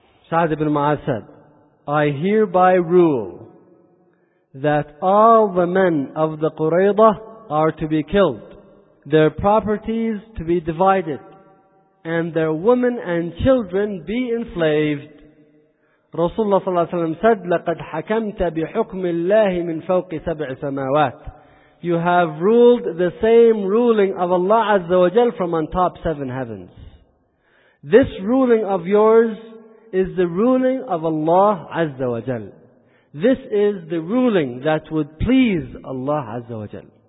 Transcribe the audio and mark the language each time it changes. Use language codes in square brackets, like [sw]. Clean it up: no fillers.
[en] Sa'd ibn Mu'adh said, I hereby rule that all the men of the Qurayza are to be killed, their properties to be divided, and their women and children be enslaved. [ar] Rasulullah صلى الله عليه وسلم [en] said, [ar] لَقَدْ حَكَمْتَ بِحُكْمِ اللَّهِ مِنْ فَوْقِ سَبْعِ سَمَاوَاتِ. [en] You have ruled the same ruling of Allah Azza wa Jal from on top seven heavens. This ruling of yours is the ruling of Allah Azza wa Jal. This is the ruling that would please Allah Azza wa Jal.